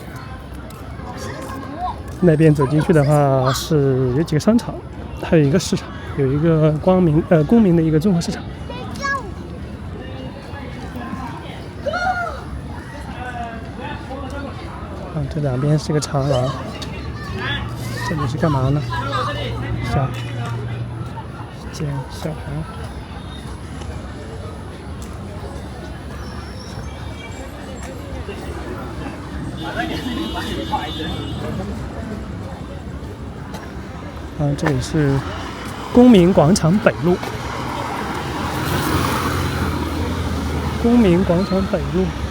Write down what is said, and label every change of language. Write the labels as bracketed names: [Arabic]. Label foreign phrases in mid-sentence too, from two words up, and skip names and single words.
[Chinese] 那邊走進去的話是有幾個商場，還有一個市場，有一個公民的一個綜合市场。這兩邊是個長廊，這裡是幹嘛呢？捡小孩。这裡是公民廣場北路，公民廣場北路。